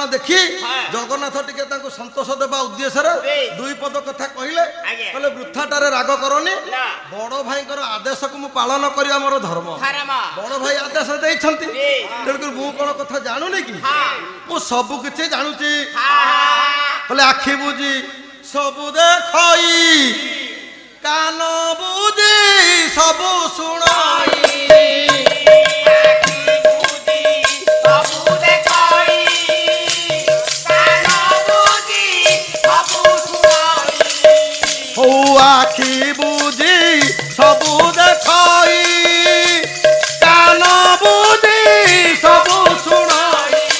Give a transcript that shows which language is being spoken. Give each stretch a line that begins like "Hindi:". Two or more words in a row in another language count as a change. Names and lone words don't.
Odia: ଦେଖି ଜଗନ୍ନାଥ ଟିକେ ତାଙ୍କୁ ସନ୍ତୋଷ ଦେବା ଉଦ୍ଦେଶ୍ୟରେ ଦୁଇ ପଦ କଥା କହିଲେ କହିଲେ ବୃଥାଟାରେ ରାଗ କରନି ବଡ ଭାଇଙ୍କର ଆଦେଶକୁ ମୁଁ ପାଳନ କରିବା ମୋର ଧର୍ମ ବଡ ଭାଇ ଆଦେଶ ଦେଇଛନ୍ତି ତେଣୁକରି ମୁଁ କଣ କଥା ଜାଣୁନି କି ମୁଁ ସବୁ କିଛି ଜାଣୁଛି କହିଲେ ଆଖି ବୁଝି ସବୁ ଦେଖଇ କାନ ବୁଝି ସବୁ ଶୁଣାଇ ଆଖି ବୁଝି ସବୁ ଦେଖାଇ କାନ ବୁଝି ସବୁ ଶୁଣାଇ